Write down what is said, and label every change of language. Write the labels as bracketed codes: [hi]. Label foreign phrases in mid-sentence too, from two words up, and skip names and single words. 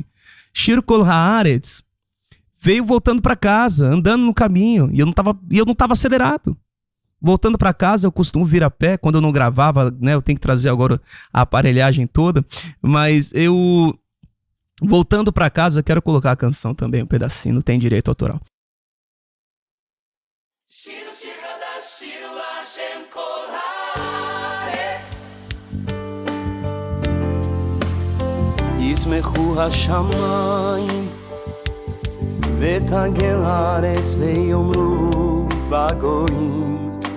[pt] Shir Kol Haaretz veio voltando para casa, andando no caminho, e eu não tava acelerado. Voltando para casa, eu costumo vir a pé, quando eu não gravava, né, eu tenho que trazer agora a aparelhagem toda, mas eu, voltando para casa, quero colocar a canção também, um pedacinho, não tem direito autoral. [he] ישמחו השמיים ותגל הארץ ויאמרו בגויים